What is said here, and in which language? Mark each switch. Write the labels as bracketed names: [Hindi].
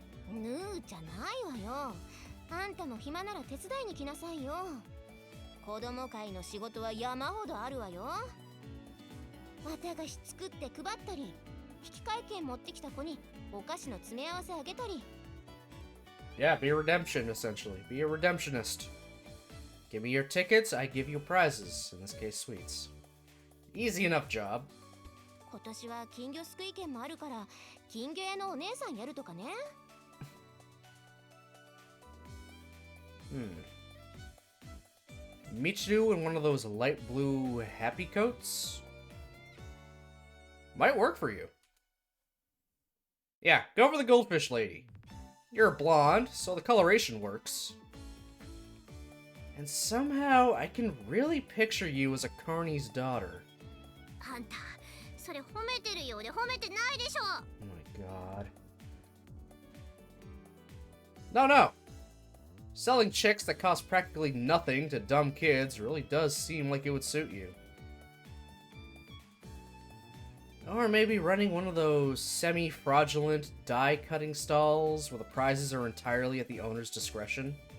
[Japanese] ぬーじゃないわよ。あんたも暇なら手伝いに来なさいよ。子供会の仕事は山ほどあるわよ。綿菓子作って配ったり、引換券持ってきた子にお菓子の詰め合わせあげたり。 [English] Yeah, be a redemption, essentially. Be a redemptionist. Give me your tickets, I give you prizes. In this case, sweets. Easy enough job. [Japanese] 今年は金魚すくい券もあるから、金魚屋のお姉さんやるとかね。 [English] Michiru in one of those light blue happy coats? Might work for you. Yeah, go for the goldfish lady. You're a blonde, so the coloration works. And somehow I can really picture you as a Carney's daughter. [Japanese] あんた、それ褒めてるようで褒めてないでしょ。 [English] Oh my god. No. Selling chicks that cost practically nothing to dumb kids really does seem like it would suit you. Or maybe running one of those semi-fraudulent die-cutting stalls where the prizes are entirely at the owner's discretion.